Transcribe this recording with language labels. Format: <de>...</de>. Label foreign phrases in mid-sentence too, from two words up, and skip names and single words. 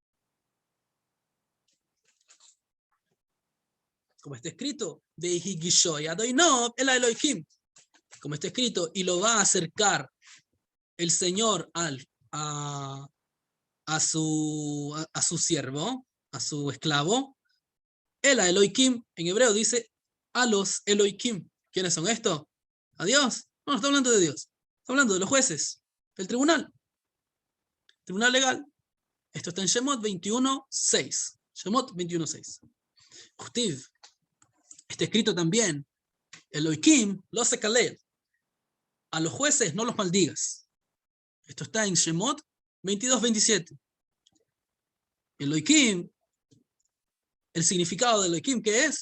<es>Como está escrito, como está escrito, y lo va a acercar el Señor a su siervo, a su esclavo. El Elohim, en hebreo dice a los Elohim. ¿Quiénes son estos? ¿A Dios? No, no está hablando de Dios. Está hablando de los jueces, del tribunal legal. Esto está en Shemot 21:6. Shemot 21:6. Uchtiv. Está escrito también,</es> <he>אלהים לא תקלל.</he> <es>A los jueces no los maldigas. Esto está en Shemot 22:27. Elohim, el significado de Elohim, ¿qué es?</es>